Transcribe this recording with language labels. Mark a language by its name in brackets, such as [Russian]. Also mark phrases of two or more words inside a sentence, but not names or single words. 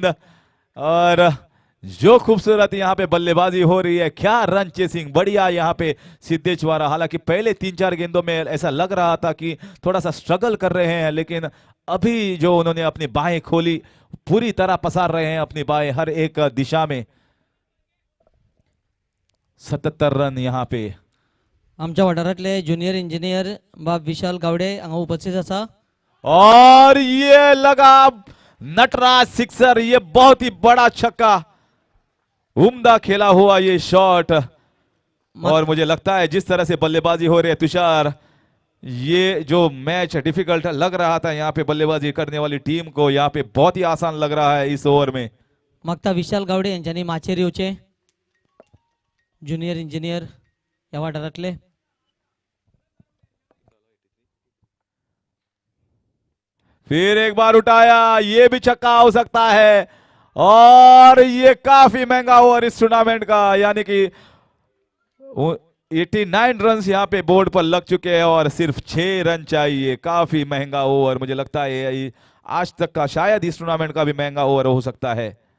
[Hindi] और जो खूबसूरत यहाँ पे बल्लेबाजी हो रही है, क्या [English] run chasing, [Hindi] बढ़िया यहाँ पे सिद्धेश द्वारा। हालांकि पहले 3-4 गेंदों में ऐसा लग रहा था कि थोड़ा सा स्ट्रगल कर रहे हैं, लेकिन अभी जो उन्होंने अपनी बाहें खोली, पूरी तरह पसार रहे हैं अपनी बाहें हर एक दिशा में। 77 रन यहाँ पे। [Konkani] आमच्या वाठारातले [English] junior engineer [Konkani] बाब विशाल गावडे हांगा उपस्थित असा। [Hindi] और ये लगा नटराज सिक्सर, ये बहुत ही बड़ा छक्का, उम्दा खेला हुआ ये शॉट। और मुझे लगता है जिस तरह से बल्लेबाजी हो रही है तुषार, ये जो [English] match difficult [Hindi] लग रहा था यहाँ पे बल्लेबाजी करने वाली टीम को, यहाँ पे बहुत ही आसान लग रहा है इस ओवर में। [Konkani] मागता विशाल गावडे यांच्यानी माचेर येवचे, [English] junior engineer [Konkani] या वाठारातले। [Hindi] फिर एक बार उठाया, ये भी छक्का हो सकता है और ये काफी महंगा ओवर इस टूर्नामेंट का, यानी कि 89 रन यहाँ पे बोर्ड पर लग चुके हैं और सिर्फ 6 रन चाहिए। काफी महंगा ओवर, मुझे लगता है ये आज तक का शायद इस टूर्नामेंट का भी महंगा ओवर हो सकता है।